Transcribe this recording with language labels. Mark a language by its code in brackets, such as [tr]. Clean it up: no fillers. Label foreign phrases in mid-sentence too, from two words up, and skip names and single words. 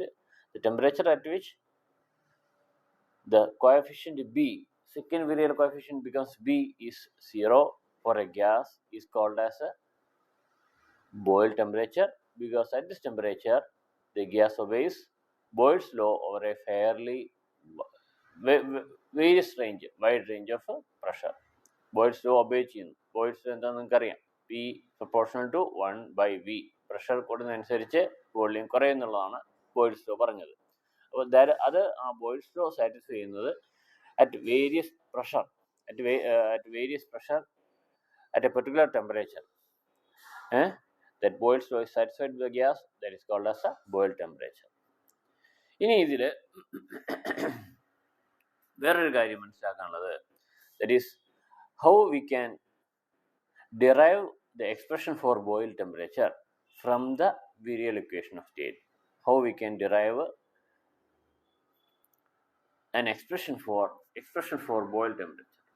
[en] The temperature at which the coefficient B, second virile coefficient becomes B, is 0 for a gas is called as a boil temperature, because at this temperature the gas obeys Boyle's law over a fairly various range, wide range of pressure. [ml] Boyle's law obey ചെയ്യുന്നു. Boyle's law എന്താണെന്ന് നിങ്ങൾക്കറിയാം, [en] P proportional to 1 by V. [ml] പ്രഷർ കൂടുന്നതനുസരിച്ച് വോള്യൂം കുറയുന്നുള്ളതാണ് Boyle's law പറഞ്ഞത്. അപ്പോൾ അത് ആ Boyle's law സാറ്റിസ്ഫൈ ചെയ്യുന്നത് [en] at various pressure, at various pressure at a particular temperature. That Boyle's law is satisfied with the gas, that is called as a Boyle temperature. [ml] ഇനി ഇതിൽ വേറൊരു കാര്യം മനസ്സിലാക്കാനുള്ളത്, [en] that is how we can derive the expression for Boyle temperature from the virial equation of state. How we can derive an expression for Boyle temperature.